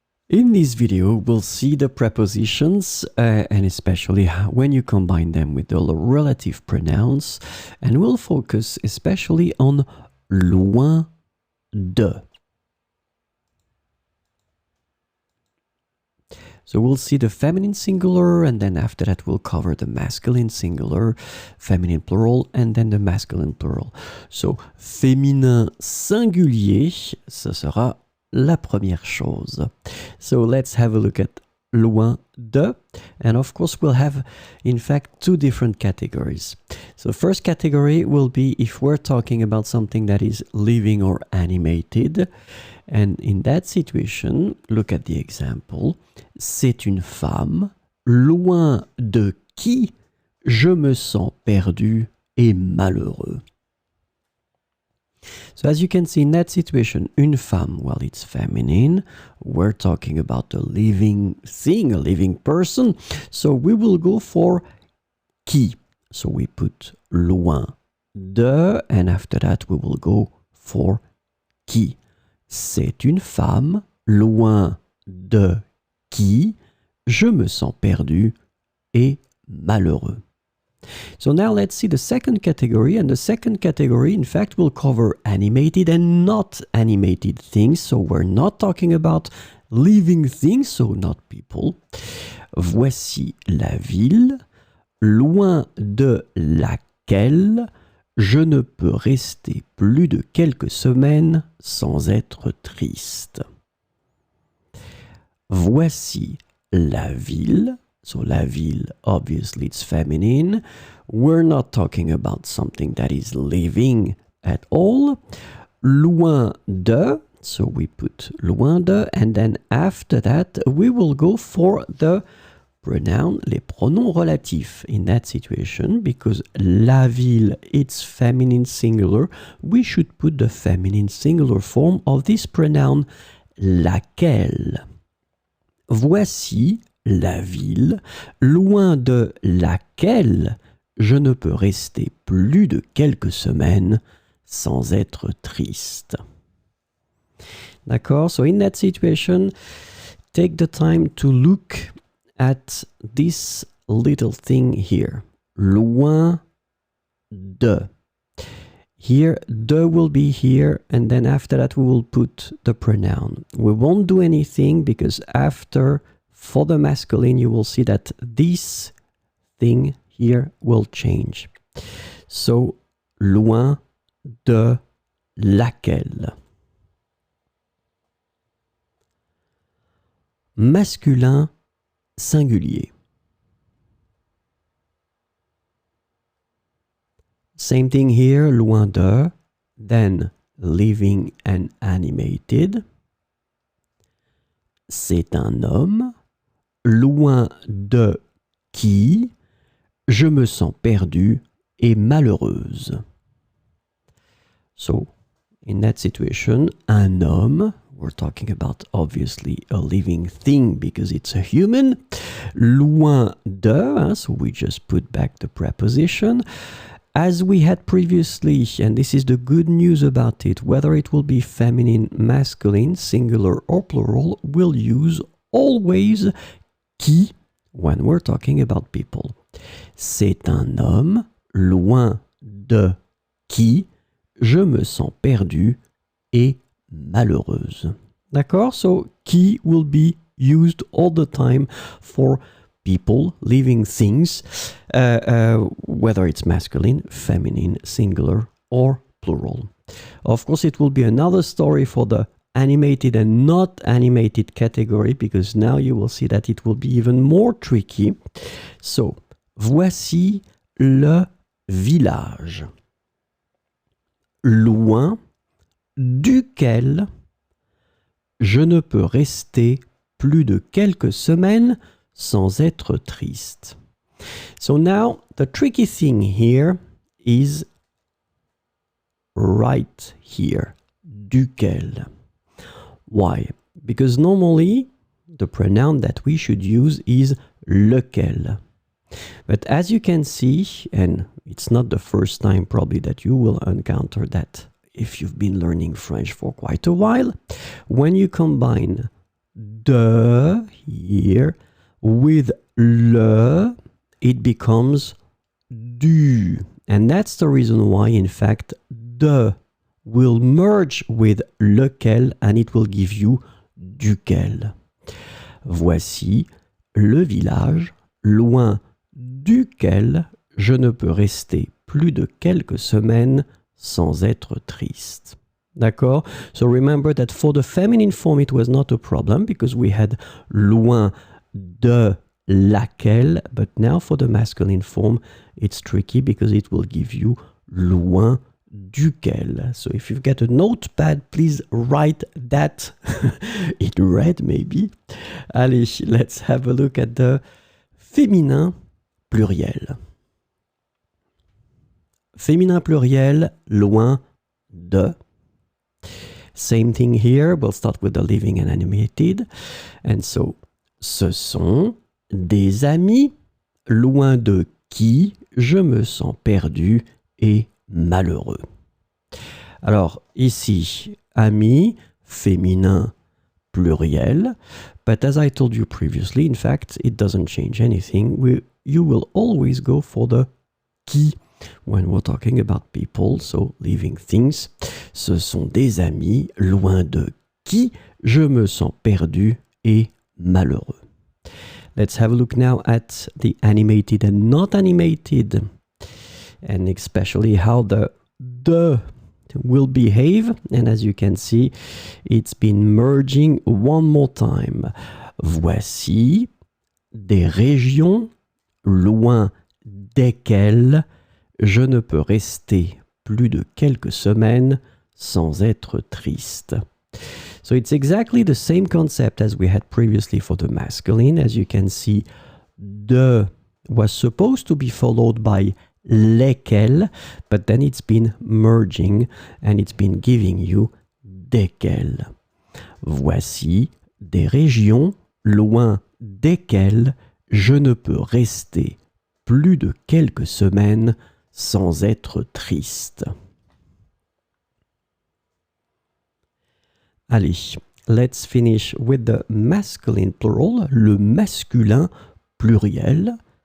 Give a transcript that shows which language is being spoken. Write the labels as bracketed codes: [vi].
[en] In this video, we'll see the prepositions and especially when you combine them with the relative pronouns, and we'll focus especially on loin de. So we'll see the feminine singular, and then after that we'll cover the masculine singular, feminine plural, and then the masculine plural. [fr] So féminin singulier, ce sera la première chose. [en] So let's have a look at loin de, and of course we'll have in fact two different categories. So first category will be if we're talking about something that is living or animated, and in that situation, look at the example. [fr] C'est une femme, loin de qui je me sens perdu et malheureux. [en] So as you can see in that situation, [fr] une femme, [en] well, it's feminine. We're talking about a living thing, a living person. So we will go for qui. So we put loin de, and after that we will go for qui. [fr] C'est une femme, loin de qui je me sens perdu et malheureux. [en] So now let's see the second category, and the second category in fact will cover animated and not animated things. So we're not talking about living things, so not people. [fr] Voici la ville, loin de laquelle je ne peux rester plus de quelques semaines sans être triste. Voici la ville. [en] So la ville, obviously it's feminine. We're not talking about something that is living at all. Loin de, so we put loin de, and then after that we will go for the pronoun, [fr] les pronoms relatifs [en] in that situation, because la ville, it's feminine singular, we should put the feminine singular form of this pronoun, laquelle. [fr] Voici la ville, loin de laquelle je ne peux rester plus de quelques semaines sans être triste. D'accord? [en] So in that situation, take the time to look at this little thing here. Loin de. Here, de will be here, and then after that we will put the pronoun. We won't do anything because after, for the masculine, you will see that this thing here will change. [fr] So, loin de laquelle. Masculin singulier. [en] Same thing here, loin de, then living and animated. [fr] C'est un homme, loin de qui je me sens perdu et malheureuse. [en] So, in that situation, [fr] un homme, [en] we're talking about obviously a living thing because it's a human. Loin de, so we just put back the preposition. As we had previously, and this is the good news about it, whether it will be feminine, masculine, singular or plural, we'll use always qui when we're talking about people. [fr] C'est un homme, loin de qui je me sens perdu et malheureuse. D'accord? [en] So, qui will be used all the time for people, living things, whether it's masculine, feminine, singular, or plural. Of course, it will be another story for the animated and not animated category, because now you will see that it will be even more tricky. [fr] So, voici le village, loin duquel je ne peux rester plus de quelques semaines sans être triste. [en] So now, the tricky thing here is right here, duquel. Why? Because normally, the pronoun that we should use is lequel. But as you can see, and it's not the first time probably that you will encounter that if you've been learning French for quite a while, when you combine de here with le, it becomes du. And that's the reason why, in fact, de will merge with lequel and it will give you duquel. [fr] Voici le village loin duquel je ne peux rester plus de quelques semaines sans être triste. D'accord? [en] So remember that for the feminine form, it was not a problem because we had [fr] loin de laquelle, [en] but now for the masculine form, it's tricky because it will give you [fr] loin duquel. [en] So if you've got a notepad, please write that in red maybe. Allez, let's have a look at the féminin pluriel. [fr] Féminin pluriel, [en] loin de. Same thing here, we'll start with the living and animated. And so, [fr] ce sont des amis, loin de qui je me sens perdu et malheureux. Alors, ici, amis, féminin pluriel. [en] But as I told you previously, in fact, it doesn't change anything. You will always go for the qui when we're talking about people, so living things. [fr] Ce sont des amis, loin de qui je me sens perdu et malheureux. [en] Let's have a look now at the animated and not animated, and especially how the will behave. And as you can see, it's been merging one more time. [fr] Voici des régions loin desquelles je ne peux rester plus de quelques semaines sans être triste. [en] So it's exactly the same concept as we had previously for the masculine. As you can see, de was supposed to be followed by lesquels, but then it's been merging and it's been giving you desquels. [fr] Voici des régions loin desquelles je ne peux rester plus de quelques semaines sans être triste. [en] Allez, let's finish with the masculine plural, [fr] le masculin pluriel.